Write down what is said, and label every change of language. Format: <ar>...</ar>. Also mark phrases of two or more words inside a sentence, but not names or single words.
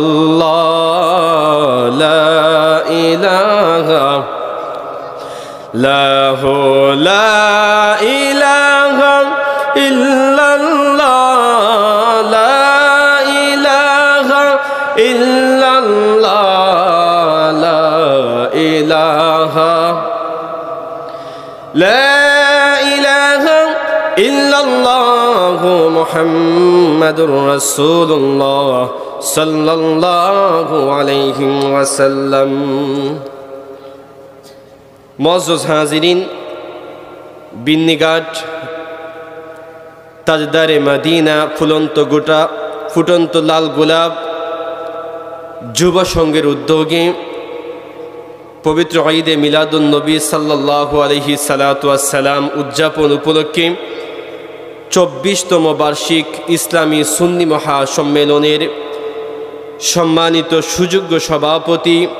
<ar>اللہ لا الہ لا الہ الا اللہ لا الہ الا اللہ لا الہ لا الہ الا اللہ محمد رسول اللہ صلی اللہ علیہ وسلم</ar> <bn>মুআজ্জাজ হাজিরিন বিন্নিঘাট</bn> <ur>تاجدار مدینہ</ur> <bn>ফুলন্ত গোটা ফুটন্ত লাল গোলাপ যুব সংঘের উদ্যোগে পবিত্র ঈদে মিলাদুন নবী</bn> <ar>صلى الله عليه الصلاة والسلام</ar> <bn>উদযাপন উপলক্ষে 24তম বার্ষিক ইসলামী সুন্নি মহাসম্মেলনের সম্মানিত সুযোগ্য সভাপতি</bn>